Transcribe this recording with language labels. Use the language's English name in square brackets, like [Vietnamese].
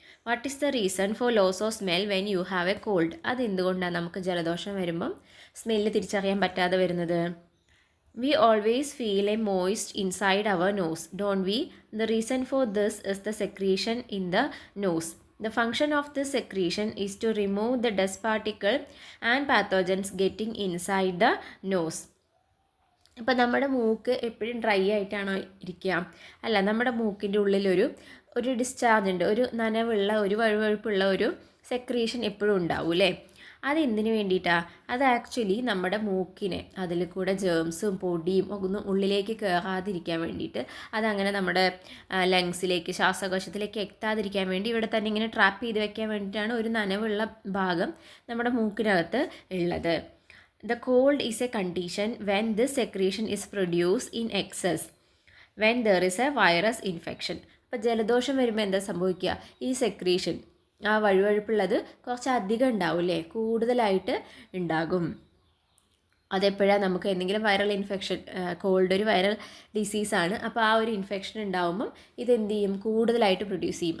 [English] What is the reason for loss of smell when you have a cold? [Malayalam] അതെന്തുകൊണ്ടാണ് നമുക്ക് ജലദോഷം വരുമ്പം smell തിരിച്ചറിയാൻ പറ്റാതെ വരുന്നത്? [English] We always feel a moist inside our nose, don't we? The reason for this is the secretion in the nose. The function of this secretion is to remove the dust particle and pathogens getting inside the nose. [Malayalam] ഇപ്പോൾ നമ്മുടെ മൂക്ക് എപ്പോഴും dry ആയിട്ടാണോ ഇരിക്കുക? അല്ല, നമ്മുടെ മൂക്കിൻ്റെ ഉള്ളിലൊരു ഡിസ്ചാർജ് ഉണ്ട്, ഒരു നനവുള്ള ഒരു വഴുവഴുപ്പുള്ള ഒരു സെക്രീഷൻ എപ്പോഴും ഉണ്ടാവും അല്ലേ. അതെന്തിനു വേണ്ടിയിട്ടാണ്? അത് ആക്ച്വലി നമ്മുടെ മൂക്കിനെ അതിൽ കൂടെ ജേംസും പൊടിയും ഒന്നും ഉള്ളിലേക്ക് കയറാതിരിക്കാൻ വേണ്ടിയിട്ട്, അതങ്ങനെ നമ്മുടെ ലങ്സിലേക്ക് ശ്വാസകോശത്തിലേക്ക് എത്താതിരിക്കാൻ വേണ്ടി ഇവിടെ തന്നെ ഇങ്ങനെ ട്രാപ്പ് ചെയ്ത് വെക്കാൻ വേണ്ടിയിട്ടാണ് ഒരു നനവുള്ള ഭാഗം നമ്മുടെ മൂക്കിനകത്ത് ഉള്ളത്. [English] The cold is a condition when this secretion is produced in excess when there is a virus infection. [Malayalam] അപ്പോൾ ജലദോഷം വരുമ്പോൾ എന്താ സംഭവിക്കുക, ഈ സെക്രീഷൻ ആ വഴുവഴുപ്പുള്ളത് കുറച്ച് അധികം ഉണ്ടാവും അല്ലേ, കൂടുതലായിട്ട് ഉണ്ടാകും. അതെപ്പോഴാണ് നമുക്ക് എന്തെങ്കിലും വൈറൽ ഇൻഫെക്ഷൻ, കോൾഡ് ഒരു വൈറൽ ഡിസീസാണ്. അപ്പോൾ ആ ഒരു ഇൻഫെക്ഷൻ ഉണ്ടാകുമ്പം ഇതെന്ത് ചെയ്യും, കൂടുതലായിട്ട് പ്രൊഡ്യൂസ് ചെയ്യും.